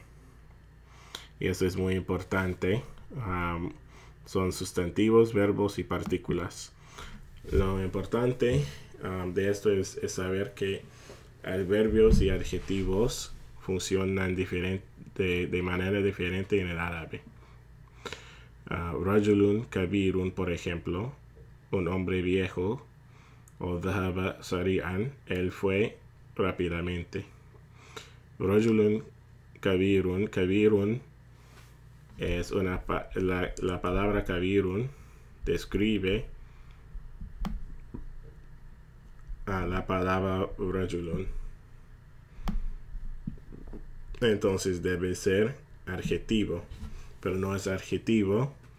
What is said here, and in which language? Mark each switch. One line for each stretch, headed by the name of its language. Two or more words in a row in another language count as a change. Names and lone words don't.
Spanish: Y eso es muy importante. Son sustantivos, verbos y partículas. Lo importante de esto es saber que adverbios y adjetivos funcionan de manera diferente en el árabe.
Arabic: رجل كبير,
Spanish: por ejemplo, un hombre viejo, o
Arabic: ذهب سريعا,
Spanish: él fue rápidamente.
Arabic: رجل كبير
Spanish: es la palabra kabirun describe a la palabra rajulun. Entonces debe ser adjetivo, pero no es adjetivo.